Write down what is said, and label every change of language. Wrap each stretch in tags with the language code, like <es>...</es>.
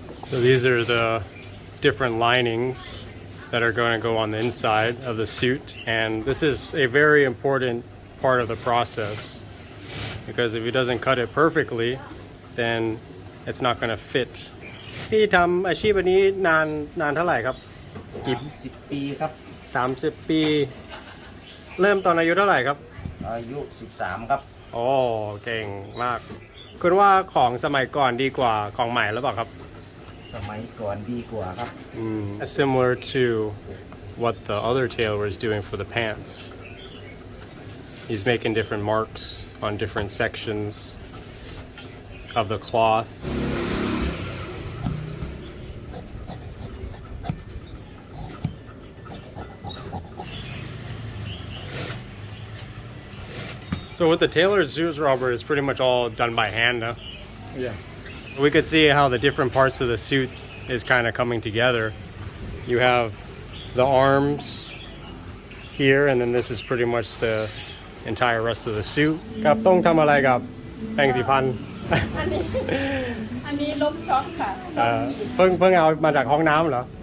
<en>So these are the different linings that are going to go on the inside of the suit. And this is a very important part of the process, because if he doesn't cut it perfectly, then it's not going to fit.</en> <th>พี่ทำอาชีพอันนี้นานเท่าไหร่ครับ 30 ปีครับ 30 ปี เริ่มตอนอายุเท่าไหร่ครับ อายุ 13 ครับ โอ้เก่งมาก คุณว่าของสมัยก่อนดีกว่าของใหม่หรือเปล่าครับ สมัยก่อนดีกว่าครับ</th> <en>Similar to what the other tailor is doing for the pants. He's making different marks on different sections of the cloth. So with the tailor's suits, Robert, it's pretty much all done by hand now. Yeah. We could see how the different parts of the suit is kind of coming together. You have the arms here, and then this is pretty much the entire rest of the suit.</en> <th>กับต้องทำอะไรกับแปรงสีฟัน อันนี้ลบช็อคค่ะ เพิ่งเอามาจากห้องน้ำเหรอ</th>